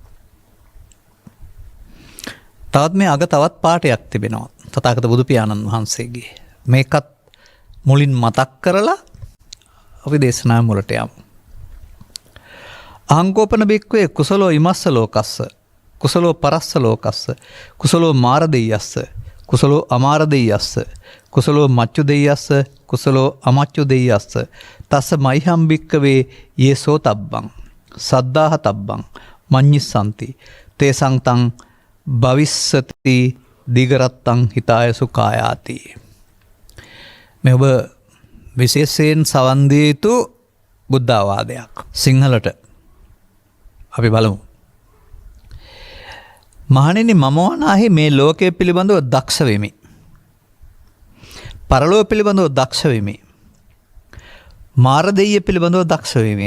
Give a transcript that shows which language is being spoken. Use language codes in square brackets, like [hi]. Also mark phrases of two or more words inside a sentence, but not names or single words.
[si] තවත් මේ අග තවත් පාඨයක් තිබෙනවා තථාගත බුදු පියාණන් වහන්සේගේ. මේකත් මුලින් මතක් කරලා අපි දේශනාව මුලට යමු. [pi] අහංකෝපන බික්කවේ කුසලෝ ඉමස්ස ලෝකස්ස කුසලෝ පරස්ස ලෝකස්ස කුසලෝ මාර දෙයස්ස කුසලෝ අමාර දෙයස්ස කුසලෝ මච්චු දෙයස්ස කුසලෝ අමච්චු දෙයස්ස තස්ස මයිහම් බික්කවේ යේසෝ තබ්බං සද්ධාහ තබ්බං මඤ්ඤිස්සන්ති තේසං තං භවිස්සති දිගරත්තං හිතාය සුඛායාති. [si] මේ ඔබ විශේෂයෙන් සවන් දිය යුතු බුද්ධාවාදයක්. සිංහලට අපි බලමු. මහණෙනි, මම වනාහි මේ ලෝකය පිළිබඳව දක්ෂ වෙමි. පරලෝක පිළිබඳව දක්ෂ වෙමි. මාර දෙය පිළිබඳව දක්ෂ වෙමි.